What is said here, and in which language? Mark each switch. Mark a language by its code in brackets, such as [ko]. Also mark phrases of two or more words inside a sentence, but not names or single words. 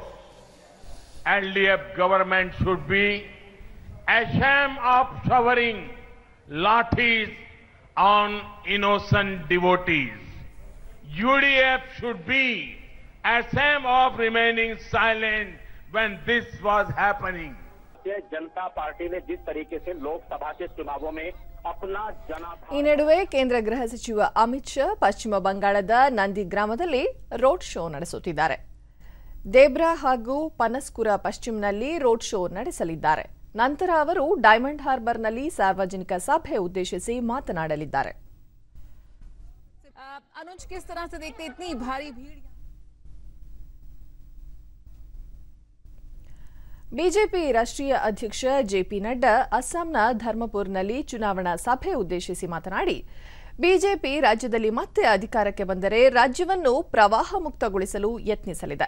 [en] LDF government should be ashamed of showering lathis on innocent devotees. UDF should be ashamed of remaining silent when this was happening. [hi] जनता पार्टी ने जिस तरीके से लोकसभा के चुनावों में अपना जनाधार। [kn] ಈ ನಡುವೆ ಕೇಂದ್ರ ಗೃಹ ಸಚಿವ ಅಮಿತ್ ಶಾ ಪಶ್ಚಿಮ ಬಂಗಾಳದ ನಂದಿ ಗ್ರಾಮದಲ್ಲಿ [en] road show [kn] ನಡೆಸುತ್ತಿದ್ದಾರೆ. ದೇಬ್ರಾ ಹಾಗೂ ಪನಸ್ಕುರ ಪಶ್ಚಿಮನಲ್ಲಿ [en] road show [kn] ನಡೆಸಲಿದ್ದಾರೆ. ನಂತರ ಅವರು ಡೈಮಂಡ್ ಹಾರ್ಬರ್ನಲ್ಲಿ ಸಾರ್ವಜನಿಕ ಸಭೆ ಉದ್ದೇಶಿಸಿ ಮಾತನಾಡಲಿದ್ದಾರೆ. [hi] अनुज, किस तरह से देखते इतनी भारी भीड़? [kn] ಬಿಜೆಪಿ ರಾಷ್ಟ್ರೀಯ ಅಧ್ಯಕ್ಷ ಜೆಪಿ ನಡ್ಡಾ ಅಸ್ಸಾಂನ ಧರ್ಮಪುರ್ನಲ್ಲಿ ಚುನಾವಣಾ ಸಭೆ ಉದ್ದೇಶಿಸಿ ಮಾತನಾಡಿ, ಬಿಜೆಪಿ ರಾಜ್ಯದಲ್ಲಿ ಮತ್ತೆ ಅಧಿಕಾರಕ್ಕೆ ಬಂದರೆ ರಾಜ್ಯವನ್ನು ಪ್ರವಾಹ ಮುಕ್ತಗೊಳಿಸಲು ಯತ್ನಿಸಲಿದೆ.